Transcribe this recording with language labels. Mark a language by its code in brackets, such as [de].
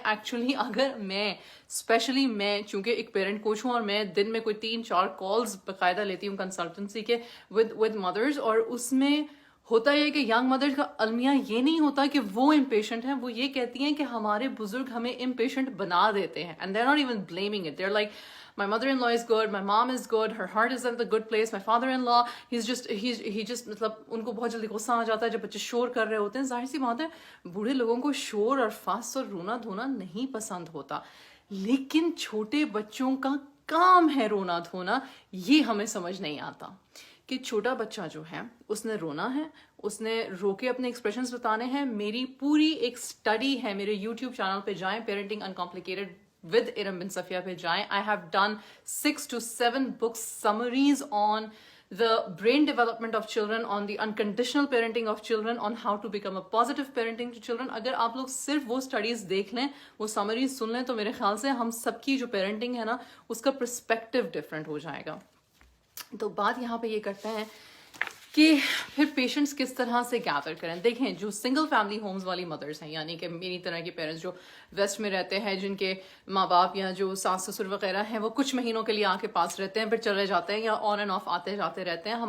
[ur] Actually اگر especially میں چونکہ ایک پیرنٹ کوچ ہوں اور میں دن میں کوئی 3-4 کالز باقاعدہ لیتی ہوں کنسلٹنسی کے [en] with mothers، [ur] اور اس میں ہوتا ہے کہ ینگ مدرس کا المیہ یہ نہیں ہوتا کہ وہ امپیشنٹ ہیں، وہ یہ کہتی ہیں کہ ہمارے بزرگ ہمیں امپیشنٹ بنا دیتے ہیں. [en] And they're not even blaming it. They're like, my mother-in-law is good, my mom is good, her heart is at the good place, my father-in-law he just [ur] مطلب ان کو بہت جلدی غصہ آ جاتا ہے جب بچے شور کر رہے ہوتے ہیں. ظاہر سی بات ہے بوڑھے لوگوں کو شور اور فاس اور رونا دھونا نہیں پسند ہوتا، لیکن چھوٹے بچوں کا کام ہے رونا دھونا. یہ ہمیں سمجھ نہیں آتا کہ چھوٹا بچہ جو ہے اس نے رونا ہے، اس نے رو کے اپنے ایکسپریشنز بتانے ہیں. میری پوری ایک اسٹڈی ہے، میرے یوٹیوب چینل پہ جائیں، پیرنٹنگ انکمپلیکیٹڈ ود ارم بن صفیہ پہ جائیں. [en] I have done 6 to 7 books summaries on the brain development of children, on the unconditional parenting of children, on how to become a positive parenting to children. [ur] اگر آپ لوگ صرف وہ studies دیکھ لیں، وہ سمریز سن لیں، تو میرے خیال سے ہم سب کی جو پیرنٹنگ ہے نا اس کا پرسپیکٹو ڈفرینٹ ہو جائے گا. تو بات یہاں پہ یہ کرتے ہیں کہ پھر پیشنٹس کس طرح سے گیدر کریں. دیکھیں جو سنگل فیملی ہومز والی مدرس ہیں، یعنی کہ میری طرح کے پیرنٹس جو ویسٹ میں رہتے ہیں، جن کے ماں باپ یا جو ساس سسر وغیرہ ہیں وہ کچھ مہینوں کے لیے آ کے پاس رہتے ہیں پھر چلے جاتے ہیں یا آن اینڈ آف آتے جاتے رہتے ہیں.